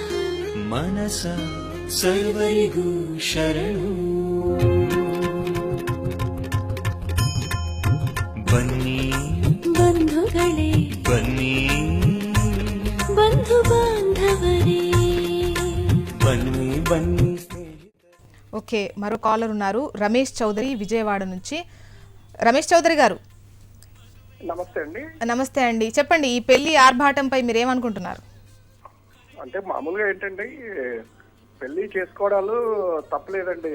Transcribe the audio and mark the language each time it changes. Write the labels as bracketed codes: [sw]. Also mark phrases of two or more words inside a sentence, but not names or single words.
[kn] ಮನಸ ಸರ್ವರಿಗು ಶರಣು. बन्नी बन्धुगळे बन्नी ಬಂಧು ಬಾಂಧವರೇ ಬನ್ನಿ ಬನ್ನಿ. [te] ఓకే, మరో కాలర్ ఉన్నారు, రమేష్ చౌదరి విజయవాడ నుంచి. రమేష్ చౌదరి గారు, నమస్తే అండి. నమస్తే అండి. చెప్పండి, ఈ పెళ్లి ఆర్భాటంపై మీరేమనుకుంటున్నారు? అంటే మామూలుగా ఏంటంటే పెళ్లి చేసుకోవడాలు తప్పలేదండి.